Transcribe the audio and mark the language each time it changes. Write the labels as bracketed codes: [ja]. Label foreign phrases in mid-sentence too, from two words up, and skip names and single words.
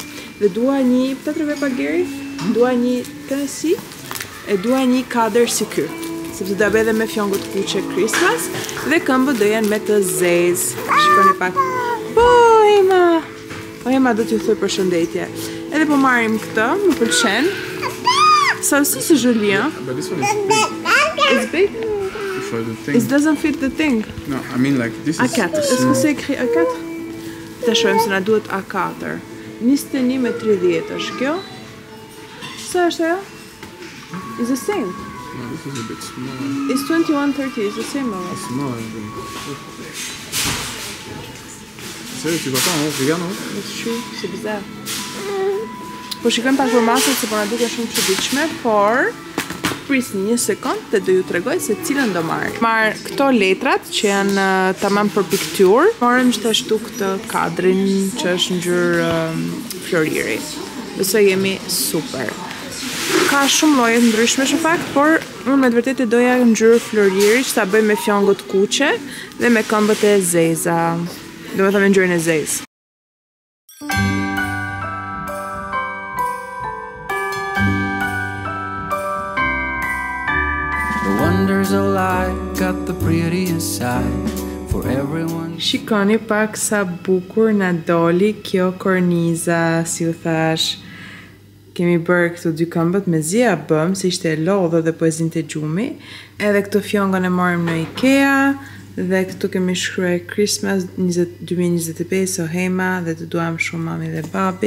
[sq] Dhe dua një, të treve pa Geri? Dua një kësi, e dua një kadër si ky. Sepse do bëj edhe me fjongut kuqe Christmas, dhe këmbët do jenë me të zezë. Shikoni pak. Po, Hema! Po, Hema do t'ju thuj përshëndetje. Edhe po marrim këtë, më pëlqen. Salsicë Julien. [en] But this one is big. It's big? For the thing. It doesn't fit the thing. No, I mean like this is A4. [fr] Est-ce que c'est écrit A4? [sq] Të shohim se na duhet A4. 21 me 30 është kjo. Sa është ajo? [en] It's the same. No, this is a bit smaller. It's 21.30. It's the same. Smaller than. [fr] Sérieux, tu vois pas en haut? Regarde en haut. [en] It's true. [fr] C'est bizarre. [sq] Po shikojmë pak për masat se po na duke shumë çuditshme, por prisni një sekond dhe do ju tregoj se cilën do marr. Marr këto letrat që janë tamam për pikturë. Marrim gjithashtu këtë kadrin që është ngjyrë floriri. Besoj jemi super. Ka shumë lloje ndryshme në fakt, por unë me të vërtetë doja ngjyrë floriri që ta bëj me fjongot kuqe dhe me këmbët e zeza. Domethënë ngjyrën e zezë. [en] Wonders of life got the prettiest side for everyone. [sq] Shikoni pak sa bukur na doli kjo korniza, si u thash. Kemi bërë këto dy këmbët me zia bëm, se ishte e lodhë dhe po e zinte gjumi. Edhe këtë fjongën e marrim në IKEA, dhe këtu kemi shkruar Christmas 2025 o Hema, dhe të duam shumë mami dhe babi.